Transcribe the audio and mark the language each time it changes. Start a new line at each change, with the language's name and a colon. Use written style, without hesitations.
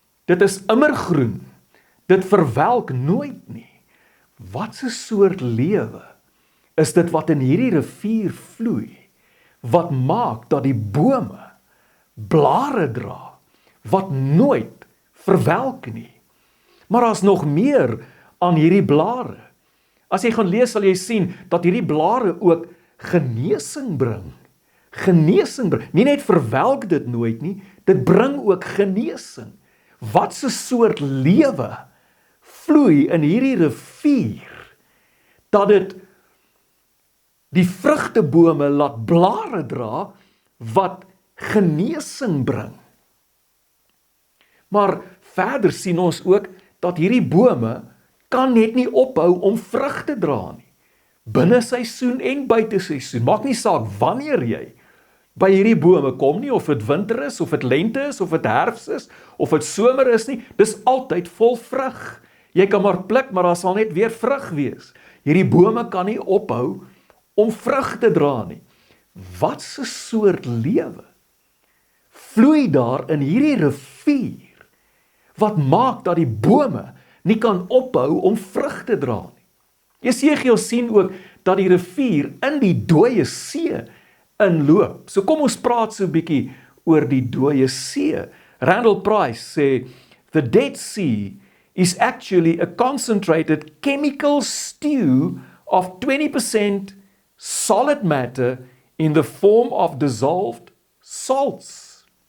Afrikaans: Dit is immergroen. Dit verwelk nooit nie. Wat 'n soort lewe is dit wat in hierdie rivier vloei, wat maak dat die bome blare dra, wat nooit verwelk nie. Maar daar's nog meer aan hierdie blare. As jy gaan lees, sal jy sien dat hierdie blare ook genesing bring. Genesing bring. Nie net verwelk dit nooit nie, dit bring ook genesing. Wat 'n soort lewe vloei in hierdie rivier, dat dit die vrugtebome laat blare dra, wat genesing bring. Maar verder sien ons ook, dat hierdie bome kan net nie ophou om vrug te dra nie. Binne seisoen en buite seisoen, maak nie saak wanneer jy by hierdie bome kom nie, of dit winter is, of dit lente is, of dit herfs is, of dit somer is nie, dis altyd vol vrug. Jy kan maar pluk, maar daar sal net weer vrug wees. Hierdie bome kan nie ophou om vrug te dra nie. Wat 'n soort lewe vloei daar in hierdie rivier, wat maak dat die bome nie kan ophou om vrug te dra nie. Jesegiel sien ook dat die rivier in die dooie see inloop. So kom ons praat so 'n bietjie oor die dooie see.
English: Randall Price sê, the Dead Sea is actually a concentrated chemical stew of 20% solid matter in the form of dissolved salts.